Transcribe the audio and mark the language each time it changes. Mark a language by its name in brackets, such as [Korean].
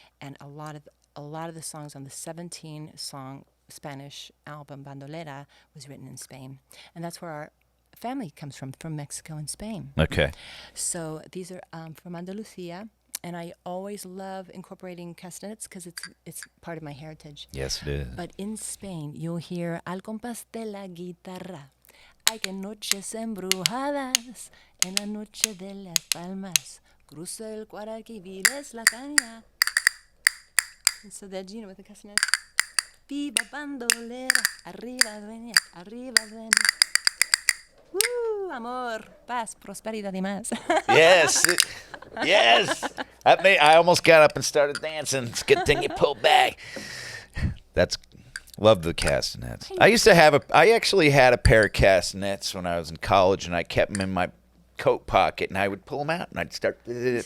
[English] And a lot of the songs on the 17-song Spanish album Bandolera was written in Spain, and that's where our family comes from Mexico and Spain. Okay. So these are from Andalusia, and I always love incorporating castanets because it's part of my heritage. Yes, it is. But in Spain, you'll hear al compás de la guitarra. [Spanish] Ay, que noches embrujadas en la noche de las palmas. Cruza el Guadalquivir es la caña. [English] And so that Gina with the castanet. [Spanish] Viva bandolera, arriba dueña, arriba dueña. Woo! amor, paz, prosperidad y más. [English] Yes. Yes. I almost got up and started dancing. It's a good thing you pulled back. Love the Castanets. I actually had a pair of Castanets when I was in college, and I kept them in my coat pocket, and I would pull them out, and I'd start. This